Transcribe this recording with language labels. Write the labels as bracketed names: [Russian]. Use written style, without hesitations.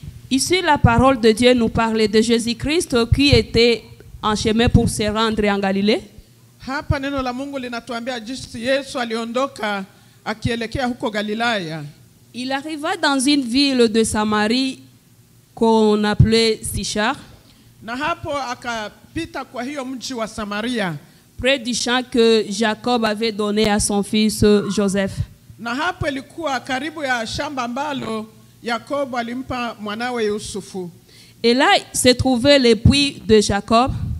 [French] Ici, la parole de Dieu nous parle de Jésus-Christ qui était en chemin pour se rendre en Galilée. [Swahili] Hapa neno la Mungu linatuambia jinsi Yesu aliondoka akielekea huko Galilaya. [French] Il arriva dans une ville de Samarie qu'on appelait Sichar, [Swahili] Na hapo akapita kwa hiyo mji wa Samaria. [French] près du champ que Jacob avait donné à son fils Joseph. [Swahili] Na hapo ilikuwa karibu ya shamba ambalo Yakobo alimpa mwanawe Yusufu. [French] Et là se trouvait le puits de Jacob.